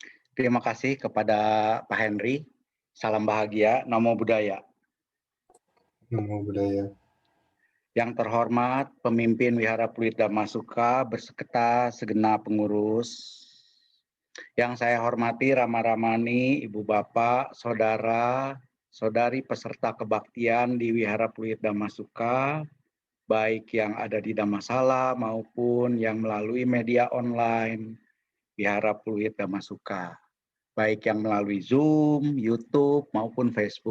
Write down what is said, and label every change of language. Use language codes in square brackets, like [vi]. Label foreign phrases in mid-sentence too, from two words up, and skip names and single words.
[id] Terima kasih kepada Pak Henry. Salam bahagia, [pi] namo buddhaya. Namo Buddhaya. [id] Yang terhormat pemimpin Wihara Pluit Dhammasukha berserta segenap pengurus. Yang saya hormati Rama Ramani, Ibu Bapak, Saudara, Saudari peserta kebaktian di Wihara Pluit Dhammasukha, baik yang ada di Dhammasala maupun yang melalui media online Wihara Pluit Dhammasukha, baik yang melalui Zoom, YouTube, maupun Facebook.